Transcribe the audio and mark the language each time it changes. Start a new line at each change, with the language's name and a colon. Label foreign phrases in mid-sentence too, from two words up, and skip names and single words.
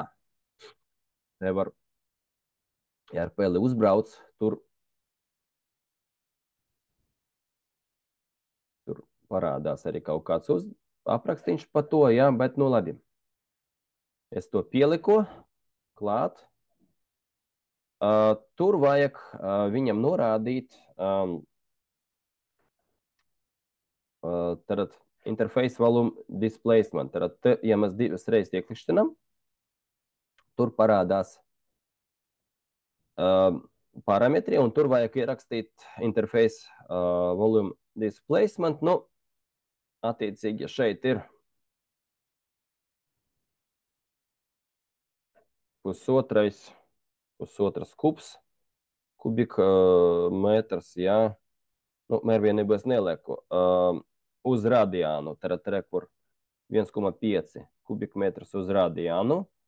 Latvian: Te var, ja ar peli uzbrauc, tur parādās arī kaut kāds aprakstīns par to, jā, bet nu labi. Es to pieliku klāt. Tur vajag viņam norādīt tad
English: interface volume displacement.
Latvian: Tad, ja mēs divas reizes ieklikšķinam, tur parādās parametri, un tur vajag ierakstīt
English: interface volume displacement.
Latvian: Nu, attiecīgi, ja šeit ir pusotras kubikmetrs, jā. Nu, mērvienību es nelieku. Uz radiānu, tad rekur 1,5 kubikmetrs uz radiānu.